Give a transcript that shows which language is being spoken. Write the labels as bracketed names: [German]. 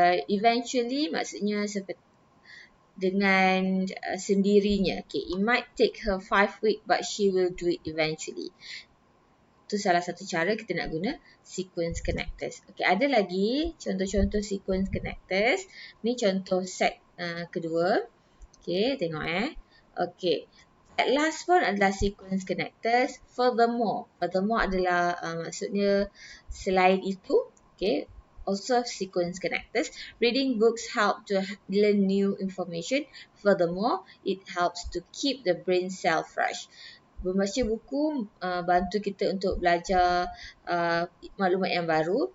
[Malay] Eventually, maksudnya seperti dengan sendirinya. [English] Okay, it might take her 5 weeks but she will do it eventually. [Malay] Itu salah satu cara kita nak guna sequence connectors. Okay, ada lagi contoh-contoh sequence connectors. Ni contoh set kedua. Okay, tengok Okay, at last pun adalah sequence connectors. Furthermore adalah maksudnya selain itu. [English] Okay, also sequence connectors. Reading books help to learn new information. Furthermore, it helps to keep the brain cell fresh. [Malay] Membaca buku bantu kita untuk belajar maklumat yang baru.